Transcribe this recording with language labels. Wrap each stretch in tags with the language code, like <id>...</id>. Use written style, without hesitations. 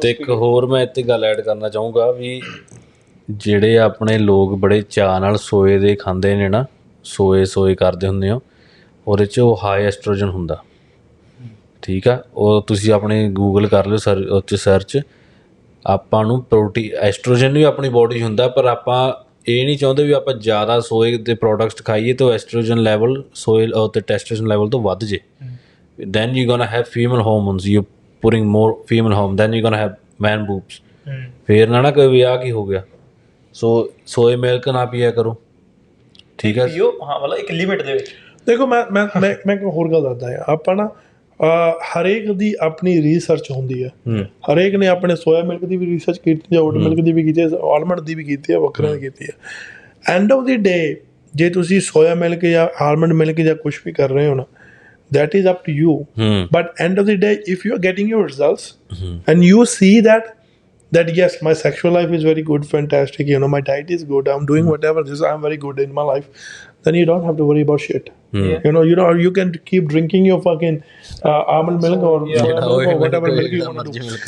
<pa>ਤੇ ਇੱਕ ਹੋਰ ਮੈਂ ਇੱਥੇ ਗੱਲ ਐਡ ਕਰਨਾ ਚਾਹੂੰਗਾ ਵੀ ਜਿਹੜੇ ਆਪਣੇ ਲੋਕ ਬੜੇ ਚਾਅ ਨਾਲ ਸੋਏ ਦੇ ਖਾਂਦੇ ਨੇ ਨਾ, ਸੋਏ ਕਰਦੇ ਹੁੰਦੇ ਹੋ, ਉਹਦੇ 'ਚ ਉਹ ਹਾਈ ਐਸਟ੍ਰੋਜਨ ਹੁੰਦਾ, ਠੀਕ ਆ। ਉਹ ਤੁਸੀਂ ਆਪਣੇ ਗੂਗਲ ਕਰ ਲਿਓ, ਉਹ 'ਚ ਸਰਚ। ਆਪਾਂ ਨੂੰ ਐਸਟ੍ਰੋਜਨ ਵੀ ਆਪਣੀ ਬੋਡੀ 'ਚ ਹੁੰਦਾ, ਪਰ ਆਪਾਂ ਇਹ ਨਹੀਂ ਚਾਹੁੰਦੇ ਵੀ ਆਪਾਂ ਜ਼ਿਆਦਾ ਸੋਏ ਦੇ ਪ੍ਰੋਡਕਟਸ ਖਾਈਏ ਤਾਂ ਐਸਟ੍ਰੋਜਨ ਲੈਵਲ ਸੋਏ ਅਤੇ ਟੈਸਟੋਸਟੈਰੋਨ ਲੈਵਲ ਤੋਂ ਵੱਧ ਜੇ।</pa> <en>then you're gonna have female hormones, you're putting more female hormone, then you're gonna have man boobs।</en> <pa>ਫੇਰ ਨਾ ਕੋਈ ਵੀ ਆ ਕੀ ਹੋ ਗਿਆ। ਸੋ ਸੋਏ ਮਿਲਕ ਨਾ ਪੀਆ ਕਰੋ, ਠੀਕ ਹੈ। ਹਾਂ ਮਤਲਬ ਇੱਕ ਲਿਮਿਟ ਦੇ ਵਿੱਚ। ਦੇਖੋ ਮੈਂ ਇੱਕ ਹੋਰ ਗੱਲ ਦੱਸਦਾ ਆ, ਆਪਾਂ ਨਾ ਹਰੇਕ ਦੀ ਆਪਣੀ ਰਿਸਰਚ ਹੁੰਦੀ ਹੈ। ਹਰੇਕ ਨੇ ਆਪਣੇ ਸੋਇਆ ਮਿਲਕ ਦੀ ਵੀ ਰਿਸਰਚ ਕੀਤੀ ਹੈ, ਓਟ ਮਿਲਕ ਦੀ ਵੀ ਕੀਤੀ ਹੈ, ਆਲਮੰਡ ਦੀ ਵੀ ਕੀਤੀ ਹੈ, ਵੱਖਰਿਆਂ ਦੀ ਕੀਤੀ ਹੈ।</pa> <en>end of the day</en> <pa>ਜੇ ਤੁਸੀਂ ਸੋਇਆ ਮਿਲਕ ਜਾਂ ਆਲਮੰਡ ਮਿਲਕ ਜਾਂ ਕੁਛ ਵੀ ਕਰ ਰਹੇ ਹੋ ਨਾ,</pa> <en>that is up to you। But end of the day, if you are getting your results and you see that yes, my sexual life is very good, fantastic, my diet is good, I'm doing whatever this, I'm very good in my life, then you don't have to worry about shit। you can keep drinking your fucking almond milk or soya milk or whatever milk you want to do।</en>